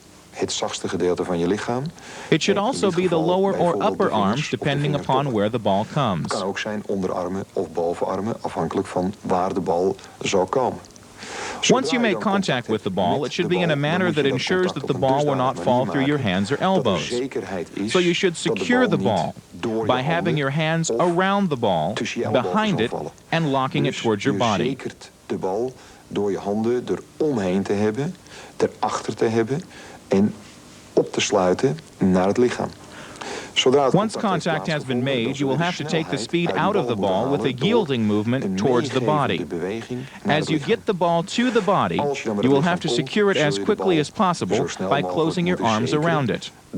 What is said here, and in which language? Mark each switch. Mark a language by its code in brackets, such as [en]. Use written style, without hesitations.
[nl] Het zachtste gedeelte van je lichaam. [en] It should also be the lower or upper arms, depending upon where the ball comes. [nl] Het kan ook zijn onderarmen of bovenarmen, afhankelijk van waar de bal zou komen. [en] Once you make contact with the ball, it should be in a manner that ensures that the ball will not fall through your hands or elbows. So you should secure the ball by having your hands around the ball, behind it, and locking it towards your body. [nl] Je zekert de bal door je handen eromheen te hebben, erachter te hebben en op te sluiten naar het lichaam. [en] Once contact has been made, you will have to take the speed out of the ball with a yielding movement towards the body. As you get the ball to the body, you will have to secure it as quickly as possible by closing your arms around it.